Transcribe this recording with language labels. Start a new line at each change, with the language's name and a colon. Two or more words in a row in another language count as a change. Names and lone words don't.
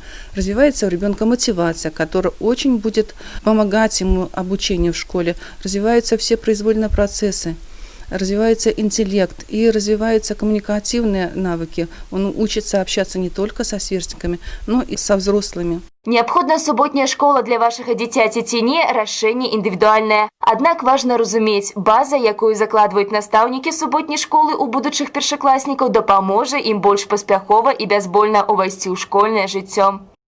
Russian: Развивается у ребенка мотивация, которая очень будет помогать ему обучению в школе. Развиваются все произвольные процессы, развивается интеллект и развиваются коммуникативные навыки. Он учится общаться не только со сверстниками, но и со взрослыми.
Belarusian: Неабходная суботняя школа для вашага дзіцяці ці не, рашэнне індывідуальнае. Аднак важна разумець, база, якую закладваюць настаўнікі суботняй школы у будучых першакласнікаў, дапаможа ім больш паспяхова і бязбольна ўвайсці ў школьнае жыццё.